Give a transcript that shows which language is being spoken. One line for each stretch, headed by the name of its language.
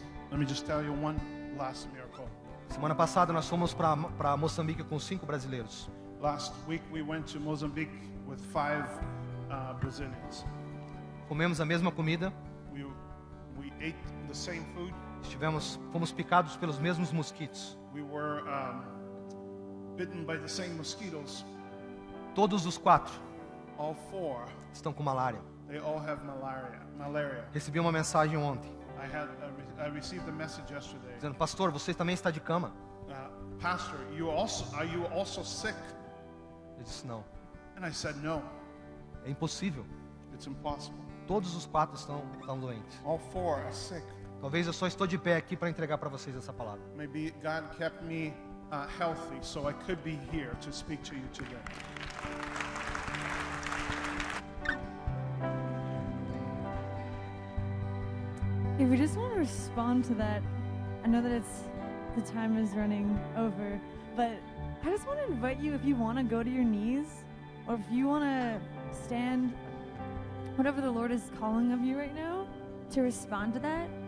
English: Let me just tell you one last miracle.
Portuguese: Semana passada nós fomos para Moçambique com 5 brasileiros.
English: Last week we went to Mozambique with 5 Brazilians.
Portuguese: Comemos a mesma comida.
English: We ate the same food.
Portuguese: Fomos picados pelos mesmos mosquitos.
English: We were bitten by the same mosquitoes.
Portuguese: Todos os 4
English: All 4,
Portuguese: estão com malária.
English: they all have malaria.
Portuguese: Recebi uma mensagem ontem,
English: I received a message yesterday.
Portuguese: dizendo: pastor, você também está de cama?
English: Pastor, are you also sick?
Portuguese: Eu disse: não,
English: And I said, no,
Portuguese: é impossível.
English: it's impossible.
Portuguese: Todos os 4 estão doentes.
English: All 4 are sick.
Portuguese: Talvez eu só estou de pé aqui para entregar para vocês essa palavra.
English: Maybe God kept me healthy, so I could be here to speak to you today. If we just want to respond to that, I know that the time is running over, but I just want to invite you, if you want to go to your knees, or if you want to stand, whatever the Lord is calling of you right now, to respond to that.